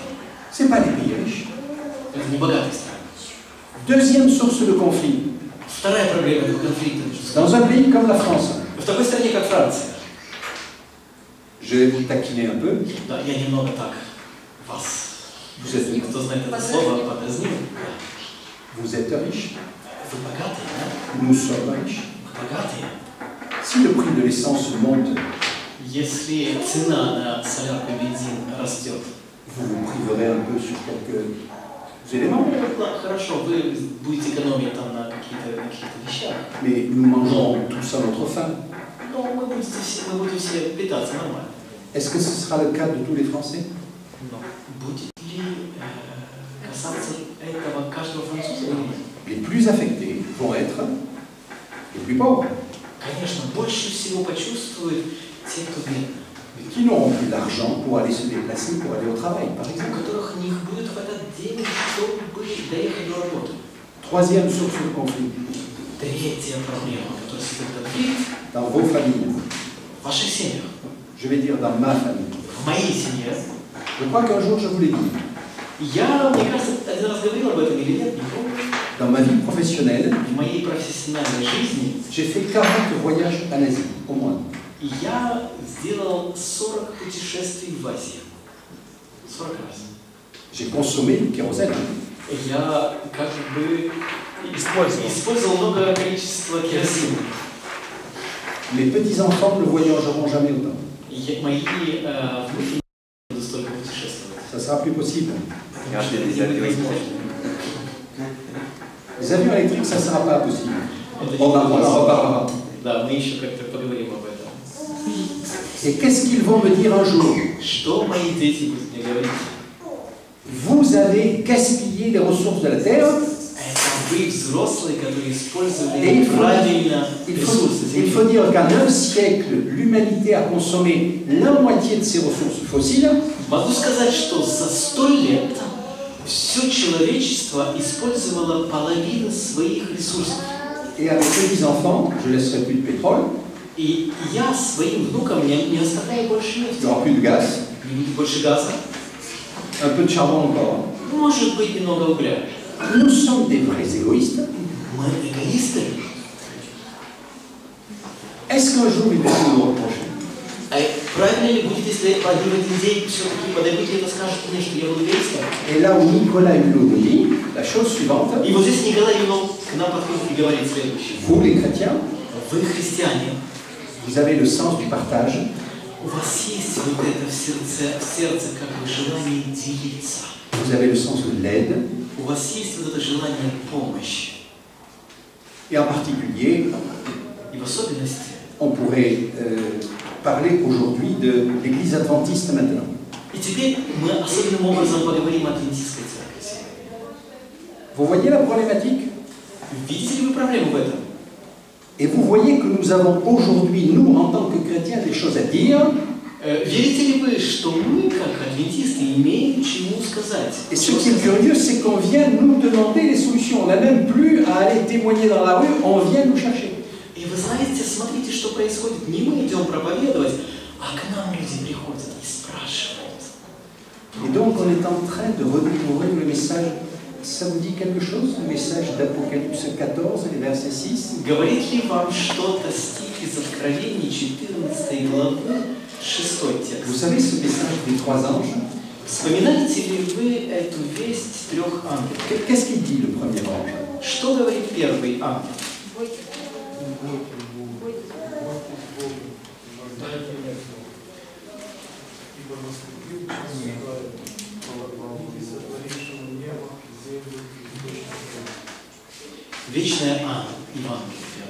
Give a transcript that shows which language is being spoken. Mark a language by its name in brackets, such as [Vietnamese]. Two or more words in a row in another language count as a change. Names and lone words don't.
[French] Ce n'est pas les pays riches. [Russian] Это не богатые страны. [French] Deuxième source de conflit. [Russian] Вторая проблема этого конфликта между [French] Dans [Russian] странами. [French] un pays comme la France, [Russian] В такой стране, как Франция, [French] je vais vous taquiner un peu. [Russian] да, я немного так вас, [French] Vous êtes, [Russian] кто знает это слово, подразнил. [French] vous êtes riche. [Russian] Вы богатые, да? [French] Nous sommes riches. [Russian] Вы богатые. [French] Si le prix de l'essence monte, [Russian] Если цена на солярку и бензин растет, [French] vous vous priverez un peu sur quelques éléments. [Russian] ладно, хорошо, вы будете экономить там на каких-то вещах, [French] Mais nous mangerons tous à notre faim. [Russian] но мы будем все питаться нормально. [French] Est-ce que ce sera le cas de tous les Français? [Russian] Но будет ли касаться этого каждого француза или нет? [French] Les plus affectés vont être les plus pauvres, [Russian] Конечно, больше всего почувствуют те, кто бедны, [French] qui n'auront plus d'argent pour aller se déplacer, pour aller au travail, par [Russian] у [French] exemple. [Russian] которых не будет хватать денег, чтобы доехать до работы. [French] Troisième source de conflit, [Russian] Третья проблема, которая создает конфликт [French] dans vos familles. [Russian] в ваших семьях. [French] je vais dire dans ma famille. [Russian] В моей семье. [French] Je crois qu'un jour je vous l'ai dit. [Russian] Я, мне кажется, один раз говорил об этом или нет, не помню. [French] Dans ma vie professionnelle, [Russian] В моей профессиональной жизни [French] j'ai fait 40 voyages en Asie, au moins. [Russian] я сделал 40 путешествий в Азии. 40 раз. [French] J'ai consommé du kérosène. [Russian] Я как бы использовал много количества керосина. [French] Mes petits-enfants ne voyageront jamais autant. [Russian] Мои внуки не будут столько путешествовать. [French] Ça sera plus possible. Regardez des avions électriques. Les avions électriques, ça ne sera pas possible. [Russian] Это [French] On en reparlera. [Russian] Да, мы еще как-то поговорим об этом. [French] Et qu'est-ce qu'ils vont me dire un jour? [Russian] Что мои дети будут мне говорить? [French] Vous avez gaspillé les ressources de la Terre. [Russian] Это вы взрослые, которые [French] Et [Russian] использовали правильно ресурсы [French] il [Russian] Земли. [French] faut dire qu'en un siècle, l'humanité a consommé la moitié de ses ressources fossiles. [Russian] Могу сказать, что за 100 лет все человечество использовало половину своих ресурсов. [French] Et avec mes petits-enfants, je laisserai plus de pétrole, [Russian] И я своим внукам не оставляю больше [French] il [Russian] нефти, [French] n'y aura plus de gaz, [Russian] не будет больше газа, [French] un peu de charbon encore. [Russian] может быть немного угля. [French] Nous sommes des vrais égoïstes. [Russian] Мы эгоисты. [French] Est-ce qu'un jour ils vont nous le reprocher? [Russian] А правильно ли будет, если один в один день все-таки подойдут и скажут мне, что я был эгоистом? [French] Et là où Nicolas Hulot nous dit la chose suivante, [Russian] И вот здесь Николай Юнов к нам подходит и говорит следующее. [French] vous les chrétiens, [Russian] Вы, христиане, [French] vous avez le sens du partage, [Russian] у вас есть вот это в сердце как бы желание делиться. [French] vous avez le sens de l'aide, [Russian] У вас есть вот это желание помощи. [French] et en particulier, [Russian] И в особенности [French] on pourrait parler aujourd'hui de l'Église adventiste maintenant. [Russian] И теперь мы особенным образом поговорим о адвентистской церкви сегодня. [French] Vous voyez la problématique? [Russian] Видите ли вы проблему в этом? [French] Et vous voyez que nous avons aujourd'hui, nous, en tant que chrétiens, des choses à dire. [Russian] Верите ли вы, что мы, как адвентисты, имеем чему сказать? [French] Et ce qui est curieux, c'est qu'on vient nous demander les solutions. On n'a même plus à aller témoigner dans la rue, on vient nous chercher. [Russian] И вы знаете, смотрите, что происходит. Не мы идем проповедовать, а к нам люди приходят и спрашивают. [French] Et donc on est en train de redécouvrir le message. Ça vous dit quelque chose, le message d'Apocalypse 14, les versets 6? [Russian] Говорит ли вам что-то стих из Откровений 14 главы, 6 текст? [French] Vous savez ce message des trois anges? [Russian] Вспоминаете ли вы эту весть трех ангелов? [French] Qu'est-ce qu'il dit le premier ange? [Russian] Что говорит первый ангел? Вечное Евангелие.